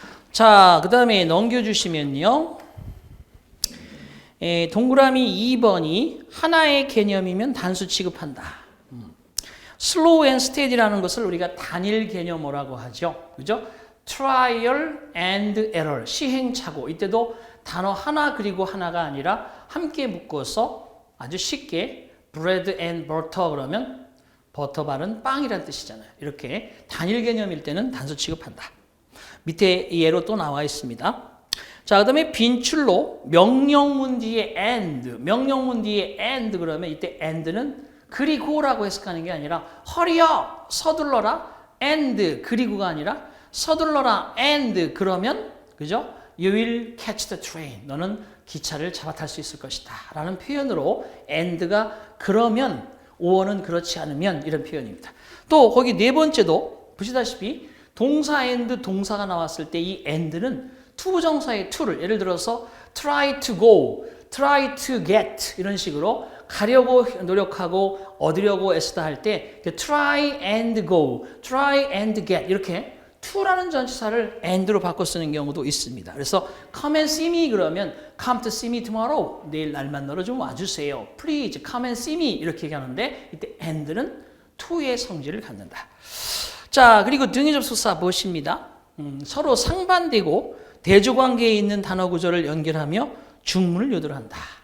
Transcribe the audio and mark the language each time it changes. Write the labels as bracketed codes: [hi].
[ko] 자, 그 다음에 넘겨주시면요. 동그라미 2번이 하나의 개념이면 단수 취급한다. slow and steady라는 것을 우리가 단일 개념어라고 하죠. 그죠? trial and error, 시행착오. 이때도 단어 하나 그리고 하나가 아니라 함께 묶어서 아주 쉽게 bread and butter 그러면 버터 바른 빵이란 뜻이잖아요. 이렇게 단일 개념일 때는 단수 취급한다. 밑에 예로 또 나와 있습니다. 자, 그 다음에 빈출로 명령문 뒤에 and, 명령문 뒤에 and 그러면 이때 and는 그리고라고 해석하는 게 아니라 [en] hurry up, [ko] 서둘러라, and 그리고가 아니라 서둘러라, and 그러면 그죠? [en] You will catch the train. [ko] 너는 기차를 잡아탈 수 있을 것이다. 라는 표현으로 and가 그러면, 오어는 그렇지 않으면 이런 표현입니다. 또 거기 네 번째도 보시다시피 동사 and 동사가 나왔을 때 이 and는 투부정사의 to를 예를 들어서 [en] try to go, try to get [ko] 이런 식으로 가려고 노력하고 얻으려고 애쓰다 할 때 [en] try and go, try and get [ko] 이렇게 to라는 전치사를 and로 바꿔 쓰는 경우도 있습니다. 그래서 [en] come and see me [ko] 그러면 [en] come to see me tomorrow. [ko] 내일 날 만나러 좀 와주세요. [en] Please come and see me [ko] 이렇게 얘기하는데 이때 and는 to의 성질을 갖는다. 자, 그리고 등위 접속사 무엇입니다? 서로 상반되고 대조관계에 있는 단어 구조를 연결하며 중문을 유도한다.